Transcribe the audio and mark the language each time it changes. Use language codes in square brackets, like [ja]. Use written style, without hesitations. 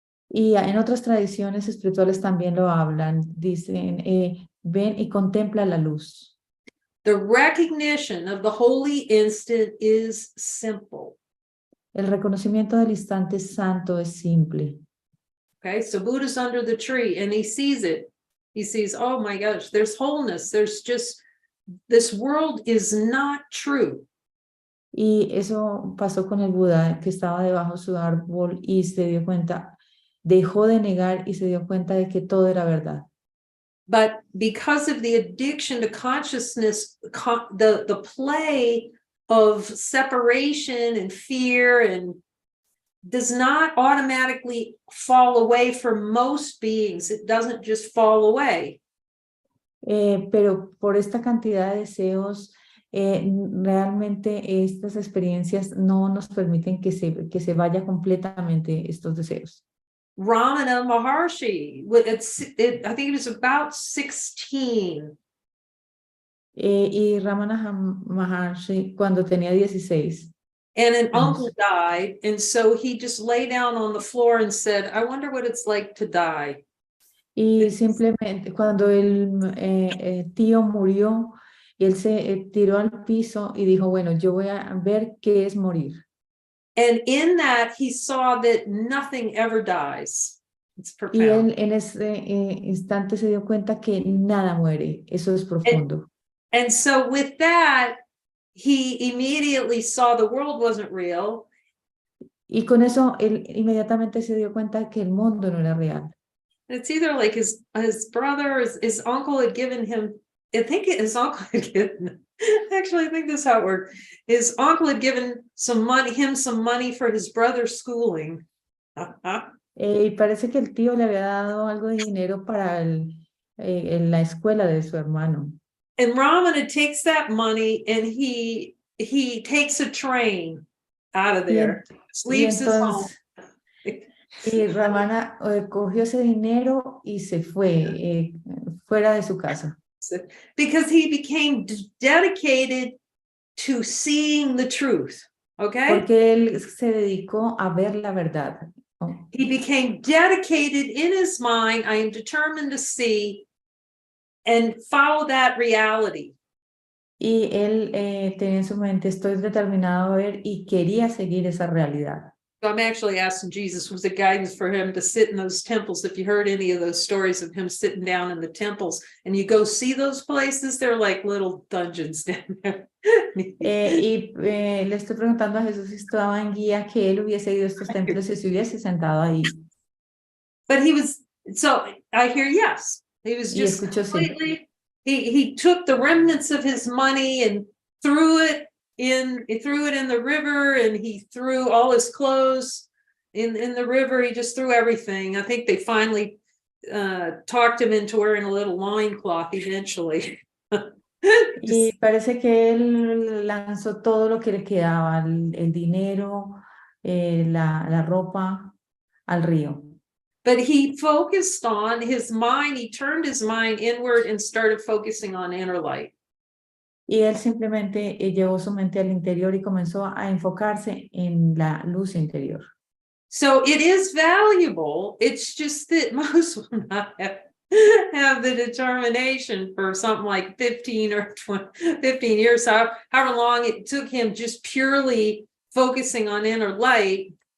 [es] Y en otras tradiciones espirituales también lo hablan, dicen, ven y contempla la luz. [en] The recognition of the holy instant is simple. [es] El reconocimiento del instante santo es simple. [en] Okay, so Buddha's under the tree and he sees it. He sees, oh my gosh, there's wholeness. There's just, this world is not true. [es] Y eso pasó con el Buda, que estaba debajo de su árbol y se dio cuenta, dejó de negar y se dio cuenta de que todo era verdad. [en] But because of the addiction to consciousness, the play of separation and fear and does not automatically fall away for most beings. It doesn't just fall away. [es] Pero por esta cantidad de deseos, realmente estas experiencias no nos permiten que se vaya completamente estos deseos. [en] Ramana Maharshi, I think it was about 16. [es] Y Ramana Maharshi, cuando tenía 16. [en] And an uncle died, and so he just lay down on the floor and said, I wonder what it's like to die. [es] Y simplemente cuando el tío murió, y él se tiró al piso y dijo, bueno, yo voy a ver qué es morir. [en] And in that, he saw that nothing ever dies. It's [es] Y él [en] profound. [es] en ese instante se dio cuenta que nada muere. Eso es profundo. [en] And so with that, he immediately saw the world wasn't real. [es] Y con eso él inmediatamente se dio cuenta que el mundo no era real. [en] It's either like his brother or his uncle had given him, I think his uncle had given, actually, I think this is how it worked. His uncle had given him some money for his brother's schooling. [es] Y parece que el tío le había dado algo de dinero para en la escuela de su hermano. [en] And Ramana takes that money and he takes a train out of there, [es] Y [en] leaves his home. [es] entonces, y Ramana cogió ese dinero y se fue fuera de su casa. [en] Because he became dedicated to seeing the truth. Okay? [es] Porque él se dedicó a ver la verdad. [en] He became dedicated in his mind. I am determined to see and follow that reality. [es] Y él tenía en su mente, estoy determinado a ver y quería seguir esa realidad. [en] So I'm actually asking Jesus, was it guidance for him to sit in those temples? If you heard any of those stories of him sitting down in the temples and you go see those places, they're like little dungeons down there. [es] Le estoy preguntando a Jesús si estaba en guía que él hubiese ido a estos templos y se hubiese sentado ahí. [en] But he was, so I hear yes. He was [es] Y [en] just [es] escuchó sí. [en] completely, he took the remnants of his money and threw it in the river, and he threw all his clothes in the river. He just threw everything. I think they finally talked him into wearing a little loincloth eventually. [es] Y parece que él lanzó todo lo que le quedaba, el dinero, la ropa, al río. [en] But he focused on his mind. He turned his mind inward and started focusing on inner light. [es] Y él simplemente llevó su mente al interior y comenzó a enfocarse en la luz interior. [en] So it is valuable. It's just that most will not have the determination for something like 15 or 15 years, however long it took him just purely focusing on inner light.